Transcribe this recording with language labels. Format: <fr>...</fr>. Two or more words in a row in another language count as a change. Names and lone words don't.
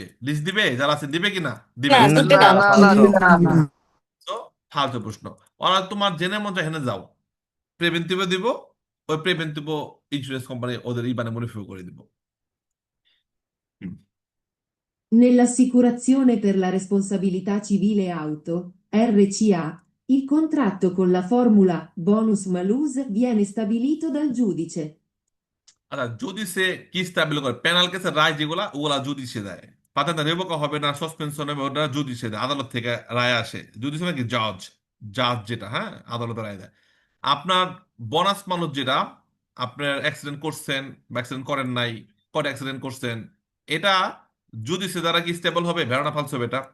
<bn>লিস্ট দিবে যারা আছে, দিবে কিনা? দিবে। না, দিবে না না। না না তো ফালতু প্রশ্ন। ওরা তোমার জেনে মন চায় হেনে যাও, প্রিভেন্টিভে দিব, ওই প্রিভেন্টিভ ইন্স্যুরেন্স কোম্পানি ওদের ইবানে মডিফাই করে দিব। হুম।</bn> <it>Nell'assicurazione per la responsabilità civile auto, RCA, il contratto con la formula bonus malus viene stabilito dal giudice.</it> <bn>আচ্ছা, যদি সে কি স্ট্যাবল করে পেনাল কেসের রায় যেগুলা ওগুলা যদি সে দেয়, পাতাটা রেভোক হবে না, সাসপেনশন হবে, ওটা যদি সে দেয়, আদালত থেকে রায় আসে, যদি সে নাকি জজ, জাজ যেটা, হ্যাঁ, আদালতে রায় দেয়। আপনার বোনাস মানুষ যেটা, আপনার অ্যাক্সিডেন্ট করছেন বা অ্যাক্সিডেন্ট করেন নাই, কটা অ্যাক্সিডেন্ট করছেন, এটা যদি সে দ্বারা কি স্টেবল হবে,</bn> <it>vero falso</it> <bn>হবে এটা?</bn>